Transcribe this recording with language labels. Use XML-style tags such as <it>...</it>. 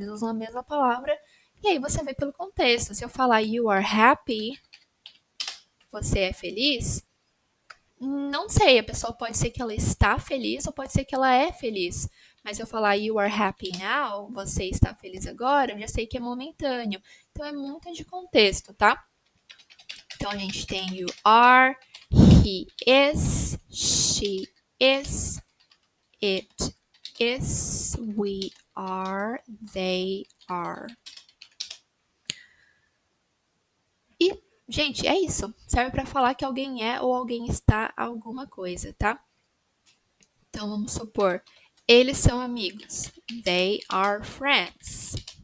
<pt>Eles usam a mesma palavra e aí você vê pelo contexto. Se eu falar</pt> <en>you are happy,</en> <pt>você é feliz, não sei, a pessoa pode ser que ela está feliz ou pode ser que ela é feliz. Mas se eu falar</pt> <en>you are happy now,</en> <pt>você está feliz agora, eu já sei que é momentâneo. Então é muito de contexto, tá? Então a gente tem</pt> <en>you are, he is, she is, it is, we are, they are.</en> <pt>Gente, é isso. Serve para falar que alguém é ou alguém está alguma coisa, tá? Então vamos supor, eles são amigos.</pt> <en>They are friends.</en>